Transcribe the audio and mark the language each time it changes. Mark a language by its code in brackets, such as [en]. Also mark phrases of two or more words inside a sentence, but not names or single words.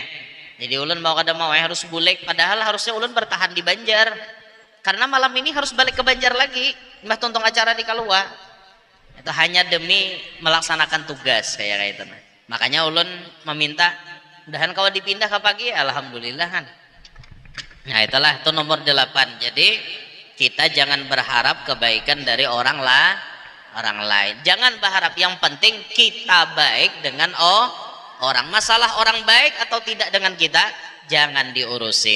[bjn] Jadi ulun mau kada mau harus bulik, padahal harusnya ulun bertahan di Banjar. Karena malam ini harus balik ke Banjar lagi, mbah tonton acara di Kalua. Itu hanya demi melaksanakan tugas kayak itu. Makanya ulun meminta mudahan kalau dipindah ke pagi, alhamdulillah kan. Nah itulah itu nomor 8. Jadi kita jangan berharap kebaikan dari orang lain. Jangan berharap, yang penting kita baik dengan orang. Masalah orang baik atau tidak dengan kita jangan diurusi.